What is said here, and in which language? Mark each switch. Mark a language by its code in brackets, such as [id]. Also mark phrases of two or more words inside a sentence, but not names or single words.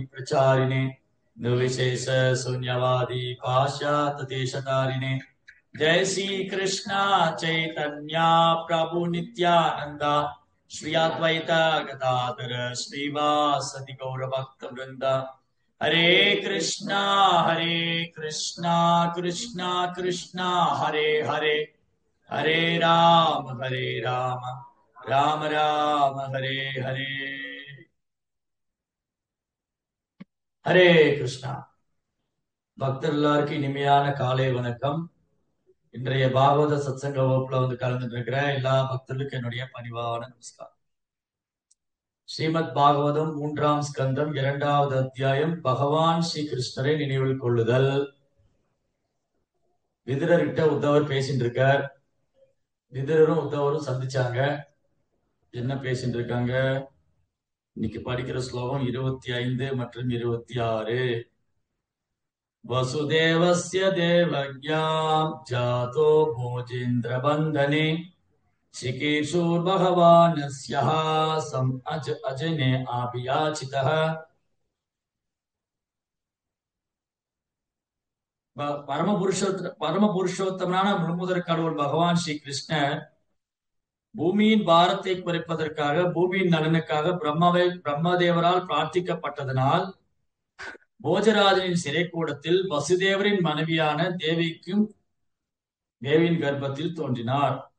[sa] प्रचारिणे निर्विशेष शून्यवादी पाश्चात्यदेशतारिणे जय श्री कृष्णा चैतन्य प्रभु नित्यानंदा श्री अद्वैत गदाधर श्रीवासदि गौर भक्त वृंद हरे कृष्णा कृष्णा कृष्णा हरे हरे हरे राम राम राम हरे हरे हरे कृष्णा [ta] பக்தர் எல்லாருக்கும் இனிமையான காலை வணக்கம். இன்றைய பாகவத சத்சங்க வகுப்புல கலந்துட்டு இருக்கிற எல்லா பக்தர்களுக்கும் என்னுடைய பணிவான நமஸ்காரம். ஸ்ரீமத் பாகவதம் 3ஆம் ஸ்கந்தம் 2வது அத்தியாயம் பகவான் ஸ்ரீ கிருஷ்ணரை நினைவில் கொள்ளுதல். விதுரர்கிட்ட உத்தவர் பேசிட்டு இருக்கார். விதுரரும் உத்தவரும் சந்திச்சாங்க. என்ன பேசிட்டு இருக்காங்க? இன்னைக்கு படிக்கிற ஸ்லோகம் 25 மற்றும் 26. [sa] वसुदेवस्य देवज्ञां जातो भोजेन्द्र बंधने चिकीर्षुर्भगवानस्यः सम् अजने आभियाचितः. [ta] பரமபுருஷோத்தமனான முழுமுதற் கடவுள் பகவான் ஸ்ரீ கிருஷ்ணர் பூமியின் பாரத்தை குறைப்பதற்காக பூமியின் நலனுக்காக பிரம்மதேவரால் பிரார்த்திக்கப்பட்டதனால் போஜராஜனின் சிறைக்கூடத்தில் வசுதேவரின் மனைவியான தேவிக்கும் தேவியின் கர்ப்பத்தில் தோன்றினார்.